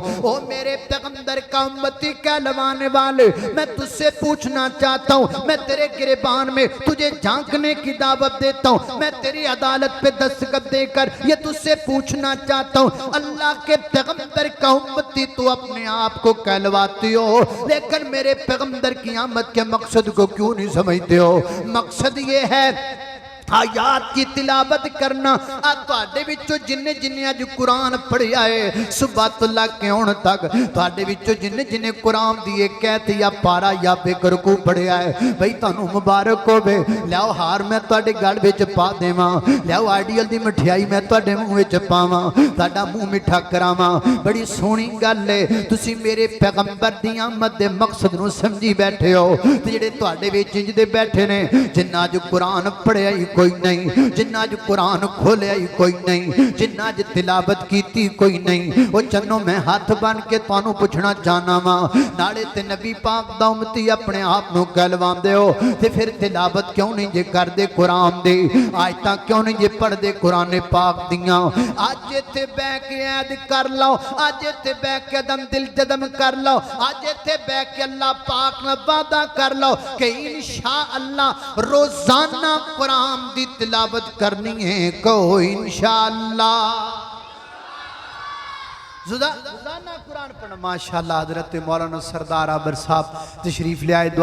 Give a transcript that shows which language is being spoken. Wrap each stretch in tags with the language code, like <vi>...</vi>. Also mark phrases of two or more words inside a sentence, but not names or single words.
<ur>او میرے پیغمبر کا امتی کہلوانے والے، میں تجھ سے پوچھنا چاہتا ہوں، میں تیرے گریبان میں تجھے جھانکنے کی دعوت دیتا ہوں، میں تیری عدالت پہ دستخط دے کر یہ تجھ سے پوچھنا چاہتا ہوں، اللہ کے پیغمبر کا امتی تو اپنے آپ کو کہلواتی ہو، لیکن میرے پیغمبر کی آمد کے مقصد کو کیوں نہیں سمجھتے ہو؟ مقصد یہ ہے آیات کی تلاوت کرنا.</ur> <pa>تواڈے وچوں جننے جننے اج قرآن پڑھیا ہے صبح تو لگ کے ہن تک، تواڈے وچوں جننے جننے قرآن دی ایک ایت یا پارا یا بیک رکوع پڑھیا ہے، بھئی تانوں مبارک ہوے. لیاؤ ہار میں تواڈے گل وچ پا دیواں، لیاؤ آئیڈیل دی مٹھیائی میں تواڈے منہ وچ پاواں، تہاڈا منہ میٹھا کراواں. بڑی سونی گل ہے، تسی میرے پیغمبر دی آمد دے مقصد نو سمجھی بیٹھے ہو. تے جڑے تواڈے وچ انج دے بیٹھے نے جنہاں اج قرآن پڑھیا ہی کوئی نہیں، جنہاں اج قرآن کھولیا ہی کوئی نہیں، جنہاں اج تلاوت کیتی کوئی نہیں، وہ چنو میں ہاتھ بن کے تانوں پوچھنا چاہنا وا، نالے تے نبی پاک دا امتی اپنے آپ نو کہلواندے ہو تے پھر تلاوت کیوں نہیں جے کر دے قرآن دی، آیتاں کیوں نہیں جے پڑھ دے قرآن پاک دیاں. اج ایتھے بیٹھ کے عید کر لو، اج ایتھے بیٹھ کے دم دل جدم کر لو، اج ایتھے بیٹھ کے اللہ پاک نال وعدہ کر لو کہ انشاءاللہ روزانہ قرآن دی تلاوت کرنی ہے.</pa> <ur>کہو انشاءاللہ. روزانہ قرآن پڑھنا. ماشاءاللہ حضرت مولانا سردار عابر صاحب تشریف لے آئے.</ur>